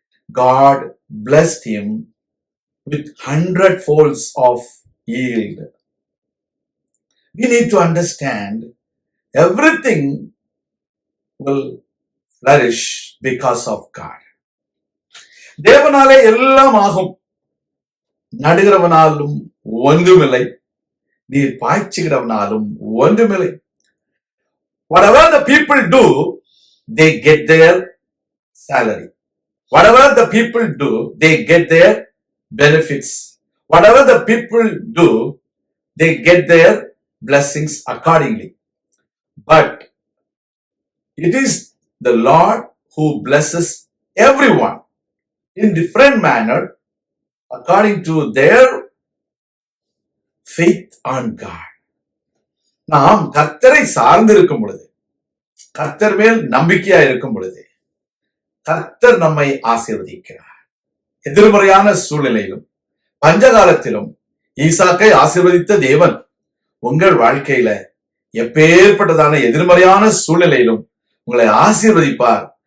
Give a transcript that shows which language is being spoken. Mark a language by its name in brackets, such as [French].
[English] God blessed him with 100-folds of yield. We need to understand everything will flourish because of God. [Tamil] தேவனாலே எல்லாம் ஆகும், நடுகிறவனாலும் ஒன்றுமில்லை, நீர் பாய்ச்சுகிறவனாலும் ஒன்றுமில்லை. [English] Whatever the people do, they get their salary. Whatever the people do, they get their benefits. Whatever the people do, they get their blessings accordingly. But it is the Lord who blesses everyone in different manner according to their faith on God. [Tamil] நாம் கர்த்தரை சார்ந்து இருக்கும் பொழுது, கர்த்தர் மேல் நம்பிக்கையா இருக்கும் பொழுது கர்த்தர் நம்மை ஆசீர்வதிக்கிறார். எதிர்மறையான சூழ்நிலையிலும் பஞ்சகாலத்திலும் ஈசாக்கை ஆசீர்வதித்த தேவன் உங்கள் வாழ்க்கையில எப்பேற்பட்டதான எதிர்மறையான சூழ்நிலையிலும் உங்களை ஆசீர்வதிப்பார்.